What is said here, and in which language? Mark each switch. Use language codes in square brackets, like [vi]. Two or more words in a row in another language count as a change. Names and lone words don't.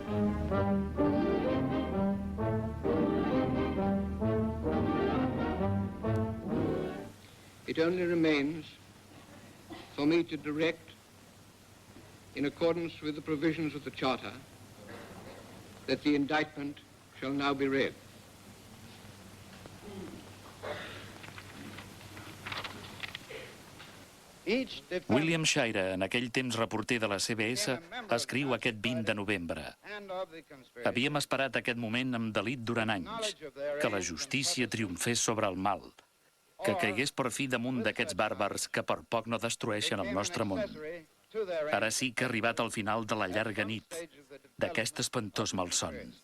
[en] It only remains for me to direct, in accordance with the provisions of the Charter, that the indictment shall now be read. [ca] William Shire, en aquell temps reporter de la CBS, escriu aquest 20 de novembre. Havíem esperat aquest moment amb delit durant anys, que la justícia triomfés sobre el mal, que caigués per fi damunt d'aquests bàrbars que per poc no destrueixen el nostre món. Ara sí que ha arribat al final de la llarga nit, d'aquest espantós malson.